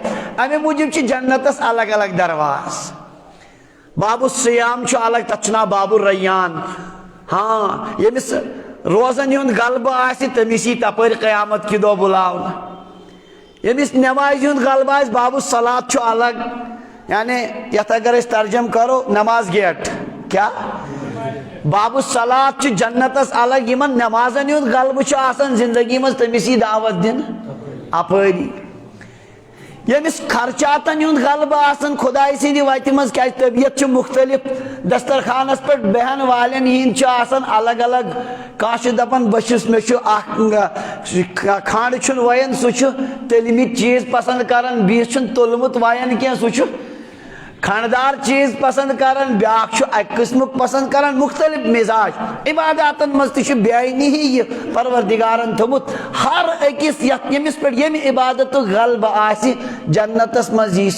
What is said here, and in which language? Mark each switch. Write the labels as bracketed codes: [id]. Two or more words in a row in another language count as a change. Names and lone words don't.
[ks] امہِ موٗجوٗب چھِ جنتس الگ الگ درواز. باب الصیام چھُ الگ تتھ چھُ ناو باب الریان. ہاں ییٚمِس روزن ہُنٛد غلبہٕ آسہِ تٔمِس یی تپٲرۍ قیامت کہِ دۄہ بُلاونہٕ. یمس نماز ہند غلبہ آس باب الصلاۃ چھُ الگ، یعنی یتھ اگر اس ترجم کرو نماز گیٹ کیا باب الصلاۃ چھُ جنتس الگ، یمن نمازن ہند غلبہ چھُ آسان زندگی مز تمسی دعوت دن اپری، یمس خرچاتن ہند غلبہ آسان خدائی سندی وتہ مز کیا طبیعت چھُ مختلف، دسترخانس پہ بہن والن ہند چھُ آسان الگ الگ، کانٛہہ چھُ دپان بچس مے چھُ اکھ کھنڈ چھُنہٕ وین سُہ چھُ تٔلمٕتۍ چیز پسند کران، بیس چھُنہٕ تُلمُت وین کینٛہہ سُہ چھُ کھنڈدار چیز پسند کران، بیاکھ چھُ اکہِ قسمُک پسند کران، مختلف مزاج عباداتن مز تہِ چھُ بیٲنی ہی یہ پروردگارن تھومُت ہر أکِس یمس پہ یم عبادت غلبہ آسہِ جنتس مز یی سُہ۔